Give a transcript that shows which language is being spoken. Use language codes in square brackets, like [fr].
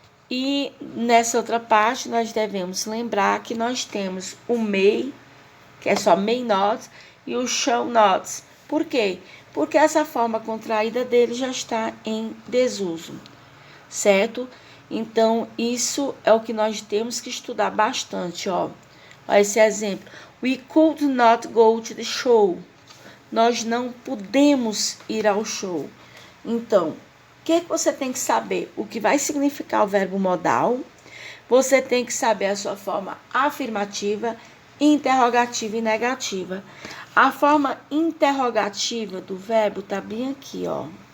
[pt] E nessa outra parte, nós devemos lembrar que nós temos o may, que é só may not, e o shall not. Por quê? Porque essa forma contraída dele já está em desuso, certo? Então, isso é o que nós temos que estudar bastante, ó. Olha esse exemplo. [en] We could not go to the show. [pt] Nós não podemos ir ao show. Então, o que você tem que saber? O que vai significar o verbo modal. Você tem que saber a sua forma afirmativa, interrogativa e negativa. A forma interrogativa do verbo tá bem aqui, ó.